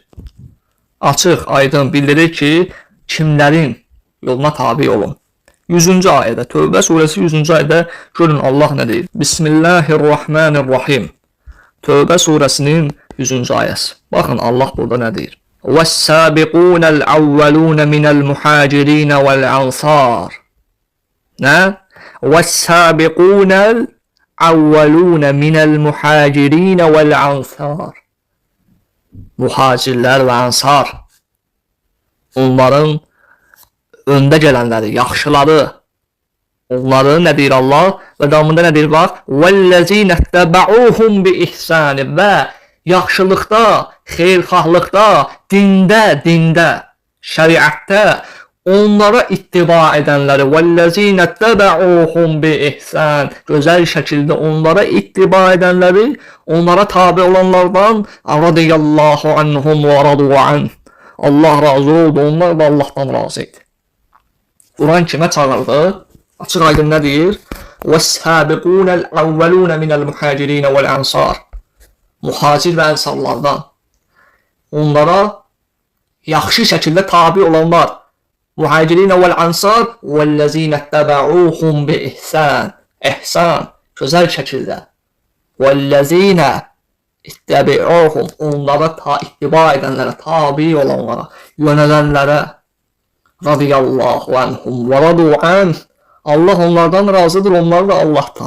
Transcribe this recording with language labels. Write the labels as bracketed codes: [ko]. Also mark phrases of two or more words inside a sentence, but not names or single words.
[az] Açıq aydın bildirir ki, kimlərin yoluna tabi olun. 100-cü ayədə, Tövbə surəsi 100-cü ayədə görün Allah nə deyir? Bismillahirrahmanirrahim. Tövbə surəsinin 100-cü ayəsi. Baxın Allah burada nə deyir? [ar] وَالسَّابِقُونَ الْأَوَّلُونَ مِنَ الْمُحَاجِرِينَ وَالْأَنصَارِ Nə? وَالسَّابِقُونَ الْأَوَّلُونَ مِنَ الْمُحَاجِرِينَ وَالْأَنصَارِ [az] Muhacirlər və ansar, onların öndə gələnləri, yaxşıları, onları nə deyir Allah? Və davamında nə deyir? Bax, [ar] وَالَّذِينَ اتَّبَعُوهُمْ بِإِحْسَانِ [az] Və yaxşılıqda, xeyirxahlıqda, dində, şəriətdə onlara ittiba edənləri [ar] وَالَّذِينَ اتَّبَعُوهُمْ بِإِحْسَانِ [az] Gözəl şəkildə onlara ittiba edənləri, onlara tabi olanlardan [ar] رضي الله عنهم [az] və [ar] رضوا عنه [az] Allah razı oldu, onlar da Allahdan razı idi. Quran kimə çağırdı? Açıq aydın nə deyir? [ar] وَالسَّابِقُونَ الْأَوَّلُونَ مِنَ الْمُحَاجِرِينَ وَالْأَنصَارِ [az] Muhacir və ənsarlardan onlara yaxşı şəkildə tabi olanlar [ar] المهاجرين والأنصار والذين اتبعوهم بإحسان [az] İhsan, gözəl şəkildə [ar] والذين اتبعوهم [az] onlara ittiba edənlərə, tabi olanlara, yönələnlərə [ar] رضي الله عنهم [az] və [ar] رضوا عنه [az] Allah onlardan razıdır, onlar da Allahdan.